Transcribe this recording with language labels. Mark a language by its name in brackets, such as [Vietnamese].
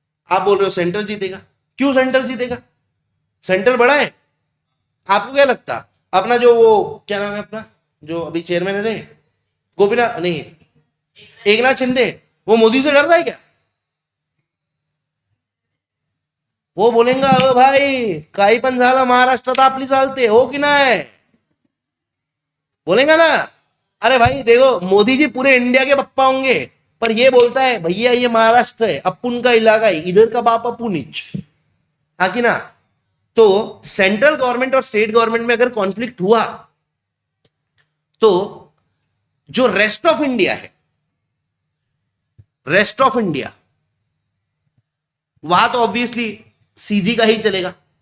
[Hindi] आप बोल रहे हो सेंटर जीतेगा। क्यों सेंटर जीतेगा? सेंटर बड़ा है। आपको क्या लगता, अपना जो वो क्या नाम है अपना, जो अभी चेयरमैन है रे, गोपीनाथ नहीं, एकनाथ शिंदे, वो मोदी से डरता है क्या? वो बोलेगा ओ भाई [Marathi] काही पण झालं महाराष्ट्रात आपली चालते, हो कि नाही, [Hindi] बोलेगा ना। अरे भाई देखो, मोदी जी पूरे इंडिया के पप्पा होंगे, पर ये बोलता है भैया ये महाराष्ट्र है, अपुन का इलाका है, इधर का बाप अपुनिच, हाँ कि ना। तो सेंट्रल गवर्नमेंट और स्टेट गवर्नमेंट में अगर कॉन्फ्लिक्ट हुआ तो जो रेस्ट ऑफ इंडिया है, रेस्ट ऑफ इंडिया, वहां तो ऑब्वियसली सीजी का ही चलेगा।